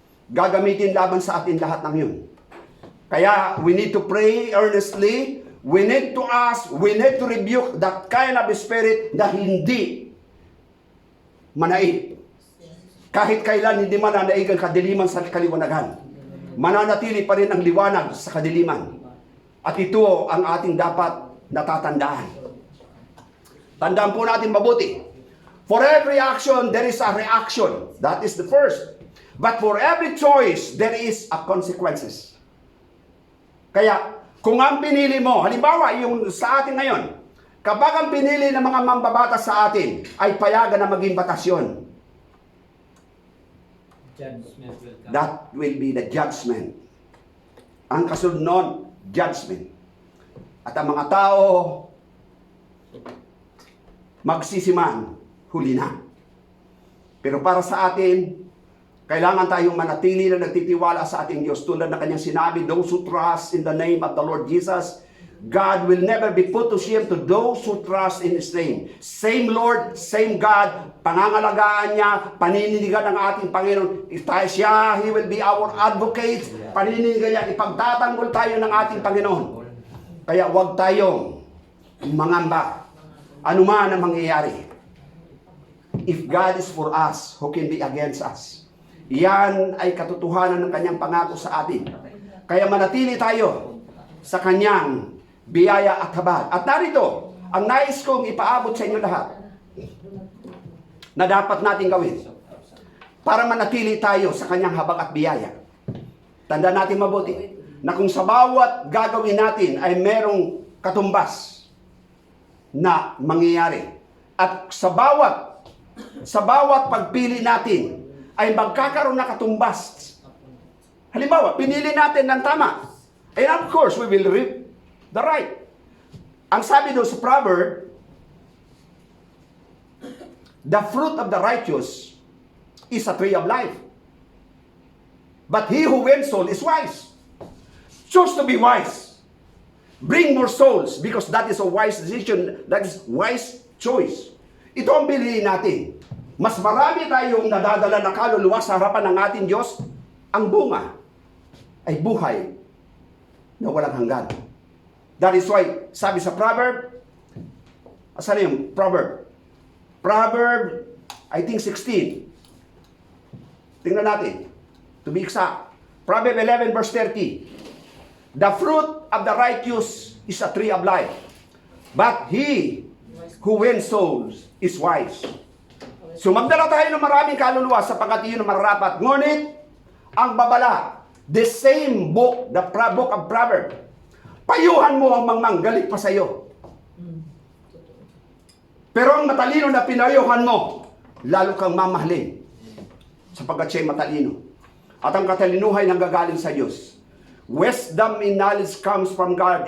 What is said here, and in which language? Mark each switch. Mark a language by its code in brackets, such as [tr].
[tl] Gagamitin laban sa atin lahat ng yun. [en] Kaya, we need to pray earnestly. We need to ask, we need to rebuke that kind of spirit [tl] na hindi manaig. Kahit kailan hindi mananaig ang kadiliman sa kaliwanagan. Mananatili pa rin ang liwanag sa kadiliman. At ito ang ating dapat natatandaan. Tandaan po natin mabuti. [en] For every action, there is a reaction. That is the first. But for every choice, there is a consequences. [tl] Kaya, kung ang pinili mo, halimbawa, yung sa atin ngayon, kapag ang pinili ng mga mambabatas sa atin, ay payagan na maging batasyon. [en] Judgment will come. That will be the judgment. [tl] Ang kasunod nun, judgment. At ang mga tao, magsisiman, huli na. Pero para sa atin, kailangan tayong manatili na nagtitiwala sa ating Diyos. Tulad na kanyang sinabi, [en] those who trust in the name of the Lord Jesus, God will never be put to shame to those who trust in His name. Same Lord, same God, [tl] pangangalagaan niya, panininigan ng ating Panginoon. [en] Siya, He will be our advocate. [tl] Panininigan niya, ipagtatanggol tayo ng ating Panginoon. Kaya huwag tayong mangamba. Ano man ang mangyayari. [en] If God is for us, who can be against us? [tl] Yan ay katotohanan ng kanyang pangako sa atin. Kaya manatili tayo sa kanyang biyaya at habag. At narito, ang nais kong ipaabot sa inyo lahat na dapat natin gawin para manatili tayo sa kanyang habag at biyaya. Tanda natin mabuti na kung sa bawat gagawin natin ay merong katumbas na mangyayari. At sa bawat pagpili natin ay magkakaroon na katumbas. Halimbawa, pinili natin ng tama. [en] And of course, we will reap the right. [tl] Ang sabi doon sa proverb, [en] the fruit of the righteous is a tree of life. But he who wins soul is wise. Choose to be wise. Bring more souls because that is a wise decision. That is wise choice. [tl] Ito ang piliin natin. Mas marami tayong nadadala na kaluluwa sa harapan ng ating Diyos. Ang bunga ay buhay na walang hanggan. [en] That is why, [tl] sabi sa [en] proverb, [tl] asan yung [en] proverb? Proverb, I think 16. [tl] Tingnan natin. [en] To be exact. Proverb 11 verse 30. The fruit of the righteous is a tree of life. But he who wins souls is wise. [tl] So magdala tayo ng maraming kaluluwa sapagkat iyon ang mararapat. Ngunit, ang babala, [en] the same book, the book of Proverbs, [tl] payuhan mo ang mangmang, galit pa sa'yo. Pero ang matalino na pinayuhan mo, lalo kang mamahalin. Sapagkat siya'y matalino. At ang katalinuhay nang gagaling sa Diyos. [en] Wisdom in knowledge comes from God.